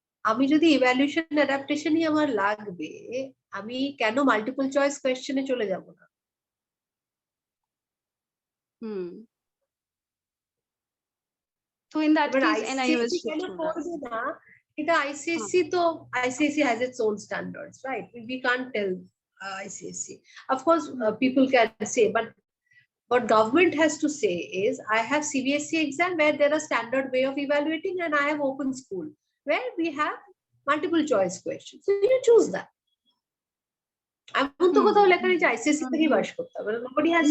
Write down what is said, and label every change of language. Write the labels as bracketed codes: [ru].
[bn] আমি যদি ইভ্যালুয়েশন অ্যাডাপ্টেশনই আমার লাগবে, আমি কেন মাল্টিপল চয়েস কোয়েশ্চেনে চলে যাব না? [en] So in that case, NIOS [bn] ICSE কেন পড়বে না? এটা ICSE তো [en] ICSE has its own standards, right? We can't tell ICSE. Of course, people can say, but what government has to say is, I have CBSE exam where there are standard way of evaluating, and I have open school where we have multiple choice questions. So you choose that. [bn] এমন তো কোথাও লেখা নেই যে ICSE থেকেই pass করতে হবে, [en] nobody has,